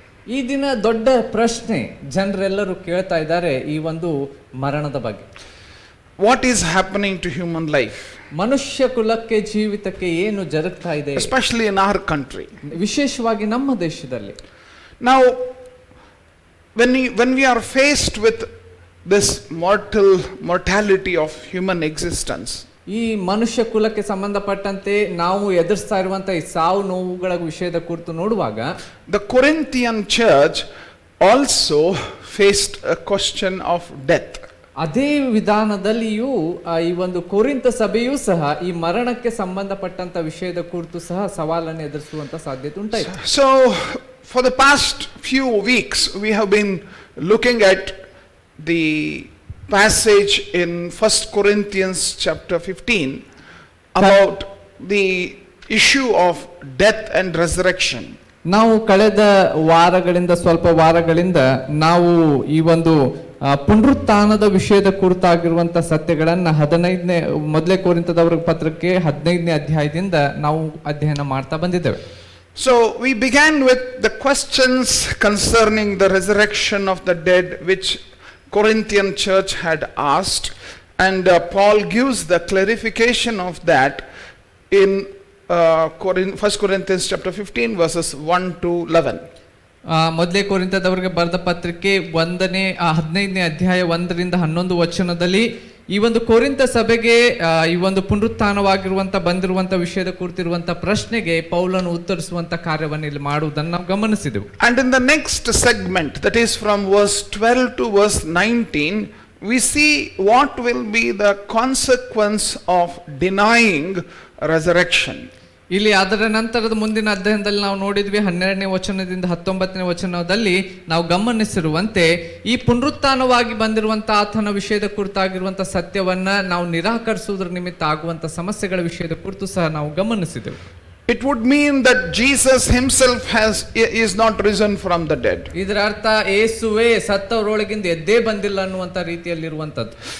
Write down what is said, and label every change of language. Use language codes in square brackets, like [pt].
[kn] ಈ ದಿನ ದೊಡ್ಡ ಪ್ರಶ್ನೆ ಜನರೆಲ್ಲರೂ ಕೇಳ್ತಾ ಇದ್ದಾರೆ ಈ ಒಂದು ಮರಣದ ಬಗ್ಗೆ. [en] What is happening to human life? [kn] ಮನುಷ್ಯ ಕುಲಕ್ಕೆ, ಜೀವಿತಕ್ಕೆ ಏನು ಜರುಗ್ತಾ ಇದೆ, [en] especially in our country, [kn] ವಿಶೇಷವಾಗಿ ನಮ್ಮ ದೇಶದಲ್ಲಿ. [en] Now when we are faced with this mortality of human existence, [kn] ಈ ಮನುಷ್ಯ ಕುಲಕ್ಕೆ ಸಂಬಂಧಪಟ್ಟಂತೆ ನಾವು ಎದುರಿಸ್ತಾ ಇರುವಂತ ಈ ಸಾವು ನೋವುಗಳ ವಿಷಯದ ಕುರಿತು ನೋಡುವಾಗ, [en] the Corinthian church also faced a question of death. [kn] ಅದೇ ವಿಧಾನದಲ್ಲಿಯೂ ಈ ಒಂದು ಕೊರಿಂಥ ಸಭೆಯೂ ಸಹ ಈ ಮರಣಕ್ಕೆ ಸಂಬಂಧಪಟ್ಟಂತ ವಿಷಯದ ಕುರಿತು ಸಹ ಸವಾಲನ್ನು ಎದುರಿಸುವಂತ ಸಾಧ್ಯತೆ ಉಂಟಾಯಿತು. [en] So for the past few weeks we have been looking at the passage in 1 Corinthians chapter 15 about the issue of death and resurrection. [kn] ನಾವು ಕಳೆದ ಸ್ವಲ್ಪ ವಾರಗಳಿಂದ ನಾವು ಈ ಒಂದು ಪುನರುತ್ಥಾನದ ವಿಷಯದ ಕುರಿತಾಗಿರುವಂತ ಸತ್ಯಗಳನ್ನ 15ನೇ ಮೊದಲೇ ಕೊರಿಂಥದವರ ಪತ್ರಕ್ಕೆ 15ನೇ ಅಧ್ಯಾಯದಿಂದ ನಾವು ಅಧ್ಯಯನ ಮಾಡ್ತಾ ಬಂದಿದ್ದೇವೆ. [en] So we began with the questions concerning the resurrection of the dead which Corinthian church had asked, and Paul gives the clarification of that in 1 Corinthians chapter 15 verses 1 to 11. [kn] ಮೊದಲೇ ಕೊರಿಂಥದವರಿಗೆ ಬರೆದ ಪತ್ರಿಕೆ 15ನೇ ಅಧ್ಯಾಯ 1ರಿಂದ 11 ವಚನದಲ್ಲಿ ಈ ಒಂದು ಕೊರಿಂಥ ಸಭೆಗೆ ಈ ಒಂದು ಪುನರುತ್ಥಾನವಾಗಿರುವಂತ ಬಂದಿರುವಂತ ವಿಷಯದ ಕುರಿತಿರುವಂತ ಪ್ರಶ್ನೆಗೆ ಪೌಲನು ಉತ್ತರಿಸುವಂತ ಕಾರ್ಯವನ್ನು ಇಲ್ಲಿ ಮಾಡುವುದನ್ನು ನಾವು ಗಮನಿಸಿದೆವು. [en] And in the next segment, that is from verse 12 to verse 19, we see what will be the consequence of denying resurrection. [kn] ಇಲ್ಲಿ ಅದರ ನಂತರದ ಮುಂದಿನ ಅಧ್ಯಯನದಲ್ಲಿ ನಾವು ನೋಡಿದ್ವಿ 12ನೇ ವಚನದಿಂದ 19ನೇ ವಚನದಲ್ಲಿ ನಾವು ಗಮನಿಸಿರುವಂತೆ ಈ ಪುನರುತ್ಥಾನವಾಗಿ ಬಂದಿರುವಂತಹ ಆತನ ವಿಷಯದ ಕುರಿತಾಗಿರುವಂತ ಸತ್ಯವನ್ನ ನಾವು ನಿರಾಕರಿಸುವುದರ ನಿಮಿತ್ತ ಆಗುವಂತ ಸಮಸ್ಯೆಗಳ ವಿಷಯದ ಕುರಿತು ಸಹ ನಾವು ಗಮನಿಸಿದೆವು. [en] It would mean that Jesus himself is not risen from the dead. [kn] ಇದರ ಅರ್ಥ ಯೇಸುವೇ ಸತ್ತವರೊಳಗಿಂದ ಎದ್ದೇ ಬಂದಿಲ್ಲ ಅನ್ನುವಂತ ರೀತಿಯಲ್ಲಿರುವಂತದ್ದು.